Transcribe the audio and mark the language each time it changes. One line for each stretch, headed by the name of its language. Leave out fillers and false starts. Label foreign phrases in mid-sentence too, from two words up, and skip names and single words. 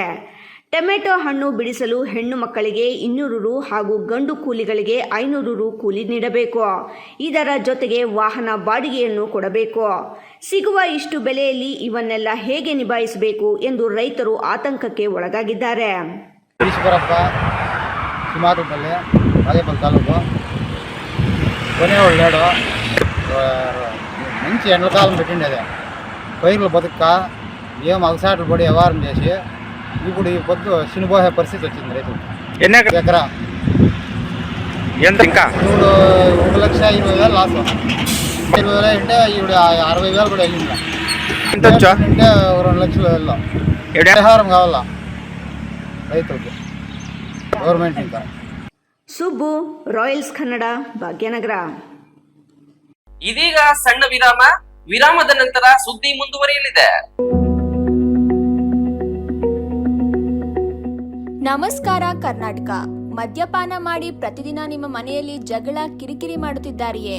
Kannada: ಟೊಮೆಟೊ ಹಣ್ಣು ಬಿಡಿಸಲು ಹೆಣ್ಣು ಮಕ್ಕಳಿಗೆ 200 ರು ಹಾಗೂ ಗಂಡು ಕೂಲಿಗಳಿಗೆ 500 ರು ಕೂಲಿ ನೀಡಬೇಕು. ಇದರ ಜೊತೆಗೆ ವಾಹನ ಬಾಡಿಗೆಯನ್ನು ಕೊಡಬೇಕು. ಸಿಗುವ ಇಷ್ಟು ಬೆಲೆಯಲ್ಲಿ ಇವನ್ನೆಲ್ಲ ಹೇಗೆ ನಿಭಾಯಿಸಬೇಕು ಎಂದು ರೈತರು ಆತಂಕಕ್ಕೆ ಒಳಗಾಗಿದ್ದಾರೆ.
Telugu: మంచి ఎండాకాలం పెట్టిండేది పైర్లు బతుక ఏం అగసాట్లు పడి వ్యవహారం చేసి ఇప్పుడు ఈ పొద్దు చినిపోయే పరిస్థితి వచ్చింది రైతు. ఎకరా ఎంత ఇంకా ఇప్పుడు 1,20,000 లాస్. 20,000 అంటే ఇప్పుడు 60,000 కూడా వెళ్ళింది. ఎంత వచ్చా అంటే 2 లక్షలు వెళ్ళా ఎవడా పరిహారం కావాలా రైతులకి గవర్నమెంట్ ఇంకా.
Kannada: ಸುಬ್ಬು, ರಾಯಲ್ಸ್ ಕನ್ನಡ, ಭಾಗ್ಯನಗರ. ಇದೀಗ ಸಣ್ಣ ವಿರಾಮ. ವಿರಾಮದ ನಂತರ ಸುದ್ದಿ ಮುಂದುವರಿಯಲಿದೆ. ನಮಸ್ಕಾರ ಕರ್ನಾಟಕ. ಮದ್ಯಪಾನ ಮಾಡಿ ಪ್ರತಿದಿನ ನಿಮ್ಮ ಮನೆಯಲ್ಲಿ ಜಗಳ ಕಿರಿಕಿರಿ ಮಾಡುತ್ತಿದ್ದಾರೆಯೇ?